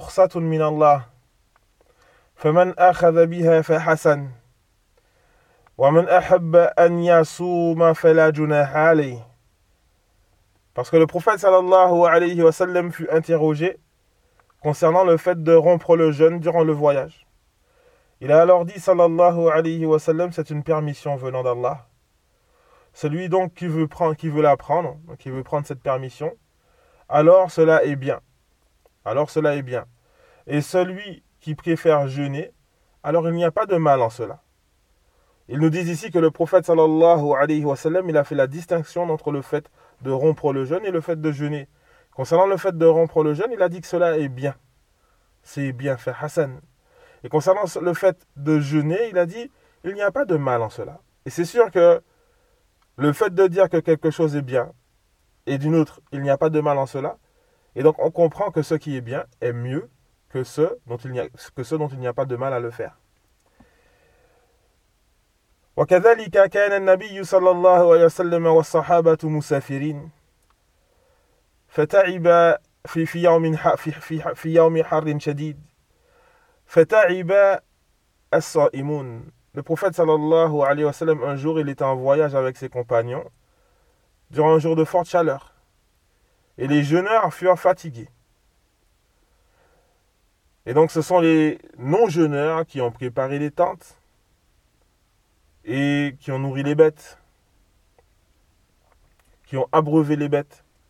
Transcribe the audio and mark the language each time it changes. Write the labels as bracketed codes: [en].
[ar] فمن أخذ بها فحسن ومن أحب أن يصوم فلا جناح عليه. [fr] Parce que le prophète sallallahu alayhi wa sallam fut interrogé concernant le fait de rompre le jeûne durant le voyage. Il a alors dit sallallahu alayhi wa sallam, c'est une permission venant d'Allah. Celui donc qui veut prendre cette permission, alors cela est bien. Alors cela est bien. Et celui qui préfère jeûner, alors il n'y a pas de mal en cela. Ils nous disent ici que le prophète sallallahu alayhi wa sallam, il a fait la distinction entre le fait de rompre le jeûne et le fait de jeûner. Concernant le fait de rompre le jeûne, il a dit que cela est bien. C'est bien fait, Hassan. Et concernant le fait de jeûner, il a dit, il n'y a pas de mal en cela. Et c'est sûr que le fait de dire que quelque chose est bien, et d'une autre, il n'y a pas de mal en cela, et donc on comprend que ce qui est bien est mieux que ce dont il n'y a pas de mal à le faire. [ar] وكذلك كان النبي صلى الله عليه وسلم والصحابة مسافرين فتعب في يوم حر شديد فتعب الصائمون. [fr] Le prophète sallallahu alayhi wa sallam, un jour, il était en voyage avec ses compagnons durant un jour de forte chaleur. Et les jeûneurs furent fatigués. Et donc, ce sont les non-jeûneurs qui ont préparé les tentes et qui ont nourri les bêtes, qui ont abreuvé les bêtes.